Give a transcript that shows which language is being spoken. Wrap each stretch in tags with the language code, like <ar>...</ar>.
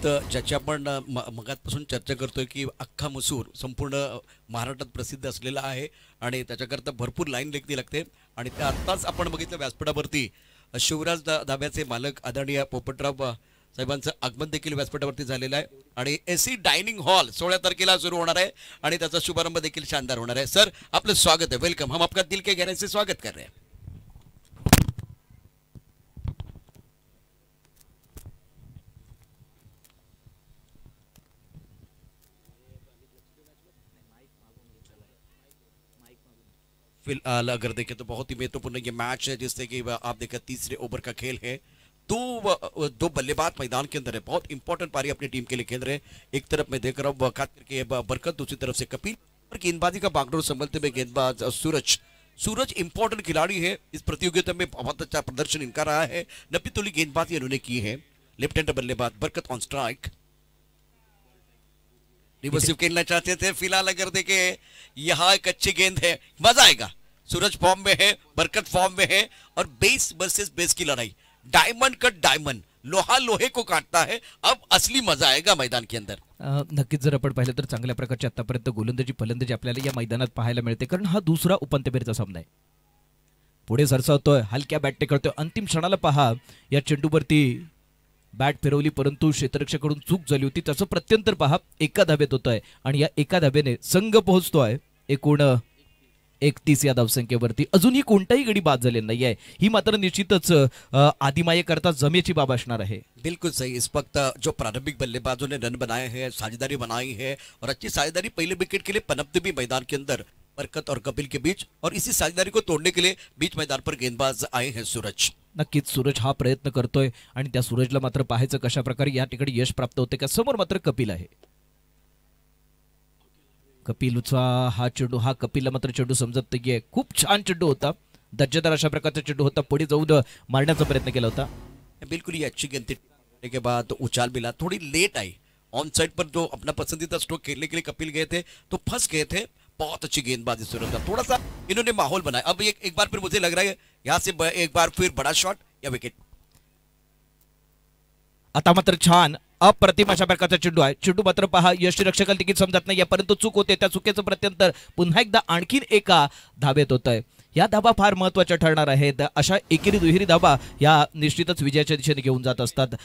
<mr>ज्याची आपण मगातपासून चर्चा करतोय की अख्खा मसूर संपूर्ण महाराष्ट्रात प्रसिद्ध असलेला आहे आणि त्याच्याकरता भरपूर लाईन लेखणी लागते, आणि त्या आत्ताच आपण बघितलं व्यासपीठावरती शिवराज धाब्याचे मालक आदरणीय पोपटराव साहेबांचं आगमन देखील व्यासपीठावरती झालेलं आहे, आणि एसी डायनिंग हॉल 16 तारखेला सुरू होणार आहे आणि त्याचा शुभारंभ देखील शानदार होणार आहे।</mr> <hi>सर आपलं स्वागत है, वेलकम, हम आपका दिल के गहराई से स्वागत कर रहे हैं। फिलहाल अगर देखें तो बहुत ही महत्वपूर्ण ये मैच है, जिससे कि आप देखें तीसरे ओवर का खेल है, दो बल्लेबाज मैदान के अंदर है, बहुत इंपॉर्टेंट पारी अपनी टीम के लिए खेल रहे हैं। एक तरफ मैं देख रहा हूँ खास करके बरकत, दूसरी तरफ से कपिल, और गेंदबाजी का बागडोर संभलते हुए गेंदबाज सूरज इंपॉर्टेंट खिलाड़ी है, इस प्रतियोगिता में बहुत अच्छा प्रदर्शन इनका रहा है, 90 तोली गेंदबाजी इन्होंने की है। लेफ्ट हैंड बल्लेबाज बरकत ऑन स्ट्राइक, रिवर्सिव खेलना चाहते थे, फिलहाल अगर देखे यहाँ एक अच्छी गेंद है, मजा आएगा। सूरज फॉर्म में है, बरकत फॉर्म में है, और बेस वर्सेस बेस की लड़ाई,</hi> <en>diamond cut diamond,</en> <hi>लोहा लोहे को काटता है, अब असली मजा आएगा मैदान के अंदर।</hi> <mr>नक्कीच जर आपण पाहिलं तर चांगल्या प्रकारची आतापर्यंत गोलंदाजी फलंदाजी आपल्याला या मैदानात पाहायला मिळते, कारण हा दुसरा उपांत्य फेरीचा सामना आहे। पुढे सरसावतोय, हलक्या बॅटने करतोय, अंतिम क्षणाला पहा या चेंडूवरती बॅट फिरवली, परंतु क्षेत्ररक्षकाकडून चूक झाली होती, त्याचं प्रत्यंतर पहा, एका धाब्यात होतोय आणि या एका धाब्याने संघ पोहोचतोय एकूण 31 या धावसंख्येवरती। अजूनही कोणताही गडी बाद झालेला नाहीये, ही मात्र निश्चितच आदिमाये करता जमेची बाब असणार आहे।</mr> <hi>बिल्कुल सही, इस वक्त जो प्रारंभिक बल्लेबाजों ने रन बनाए हैं, साझेदारी बनाई है, और अच्छी साझेदारी पहले विकेट के लिए पनपते भी मैदान के अंदर बरकत और कपिल के बीच, और इसी साझेदारी को तोड़ने के लिए बीच मैदान पर गेंदबाज आए हैं सूरज।</hi> <mr>नक्कीच सूरज हा प्रयत्न करतोय आणि त्या सूरजला मात्र पाहायचं कशा प्रकारे या ठिकाणी यश प्राप्त होते का। समोर मात्र कपिल आहे, कपिलचा हा चेंडू, हा कपिलला मात्र चेंडू समजत नाहीये, खूप छान चेंडू होता, दर्जेदार अशा प्रकारचा चेंडू होता, पुढे जाऊन मारण्याचा प्रयत्न केला होता।</mr> <hi>बिल्कुल ही अच्छी गेंद थी, के बाद उछाल मिला, थोड़ी लेट आई ऑन साइड पर। जो अपना पसंदीदा स्ट्रोक खेलने के लिए कपिल गए थे तो फंस गए थे। बहुत अच्छी गेंदबाजी सूरज का, थोड़ा सा इन्होंने माहौल बनाया। अब एक बार फिर मुझे लग रहा है यहाँ से एक बार फिर बड़ा शॉट या विकेट।</hi> <mr>आता मात्र छान अप्रतिम अशा प्रकारचा चेंडू आहे। चेंडू मात्र पहा यष्टीरक्षकाला तिकीट समजत नाही, परंतु चूक होते, त्या चुकीचं प्रत्यंतर पुन्हा एकदा आणखीन एका धाबेत होत आहे। या धाबा फार महत्त्वाच्या ठरणार आहेत। अशा एकेरी दुहेरी धाबा या निश्चितच विजयाच्या दिशेने घेऊन जात असतात।</mr>